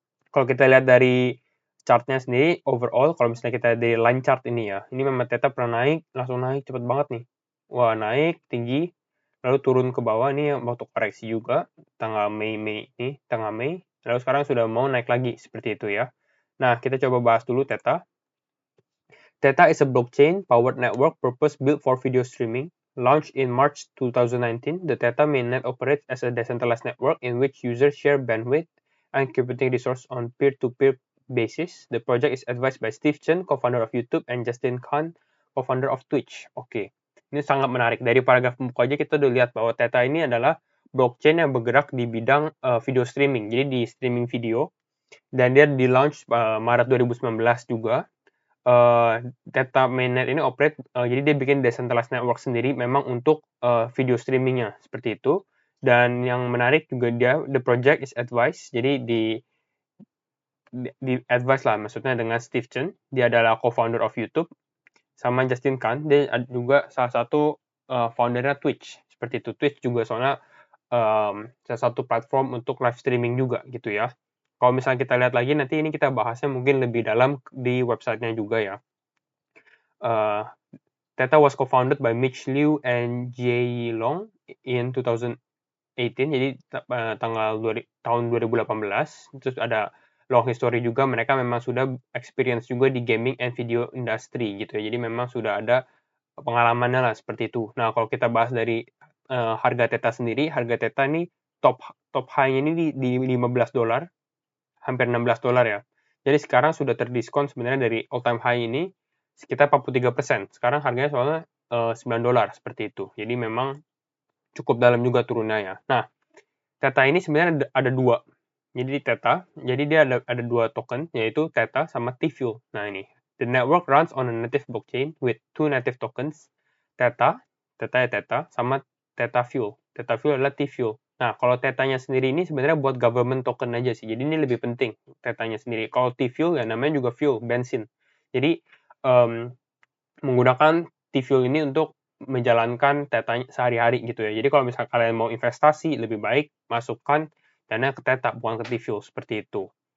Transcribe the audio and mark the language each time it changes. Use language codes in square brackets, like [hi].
[id] Kalau kita lihat dari chart-nya sendiri, overall, kalau misalnya kita dari line chart ini ya, ini memang Theta pernah naik, langsung naik cepet banget nih. Wah, naik tinggi, lalu turun ke bawah, ini waktu koreksi juga, tanggal Mei ini, tanggal Mei, lalu sekarang sudah mau naik lagi, seperti itu ya. Nah, kita coba bahas dulu Theta. [en] Theta is a blockchain-powered network purpose-built for video streaming. Launched in March 2019, the Theta mainnet operates as a decentralized network in which users share bandwidth and computing resources on peer-to-peer basis. The project is advised by Steve Chen, co-founder of YouTube, and Justin Kan, co-founder of Twitch. [id] Oke, ini sangat menarik. Dari paragraf pembuka aja kita udah lihat bahwa Theta ini adalah blockchain yang bergerak di bidang video streaming. Jadi di streaming video, dan dia di-launch Maret 2019 juga. Theta mainnet ini operate, jadi dia bikin decentralized network sendiri memang untuk video streamingnya seperti itu. Dan yang menarik juga dia [en] the project is advised, [id] jadi di advice lah maksudnya dengan Steve Chen, dia adalah [en] co-founder of YouTube, [id] sama Justin Kan, dia juga salah satu foundernya Twitch seperti itu. Twitch juga soalnya salah satu platform untuk live streaming juga gitu ya. Kalau misalnya kita lihat lagi nanti ini kita bahasnya mungkin lebih dalam di websitenya juga ya. [en] Theta was co-founded by Mitch Liu and Jie Long in 2018, [id] jadi tahun 2018. Terus ada [en] long history [id] juga, mereka memang sudah experience juga di [en] gaming and video industry [id] gitu ya. Jadi memang sudah ada pengalamannya lah seperti itu. Nah, kalau kita bahas dari harga Theta sendiri, harga Theta ini top high-nya ini di $15, hampir $16 ya. Jadi sekarang sudah terdiskon sebenarnya dari all time high ini sekitar 43%. Sekarang harganya soalnya $9 seperti itu. Jadi memang cukup dalam juga turunnya ya. Nah, Theta ini sebenarnya ada dua. Jadi Theta, jadi dia ada dua token, yaitu Theta sama T-Fuel. Nah ini, [en] the network runs on a native blockchain with two native tokens, Theta, Theta, sama Theta Fuel. [id] Theta Fuel adalah T-Fuel. Nah, kalau Theta-nya sendiri ini sebenarnya buat government token aja sih. Jadi ini lebih penting Theta-nya sendiri. Kalau T-Fuel ya namanya juga fuel, bensin. Jadi menggunakan T-Fuel ini untuk menjalankan Theta sehari-hari gitu ya. Jadi kalau misalnya kalian mau investasi, lebih baik masukkan dana ke Theta, bukan ke T-Fuel, seperti itu.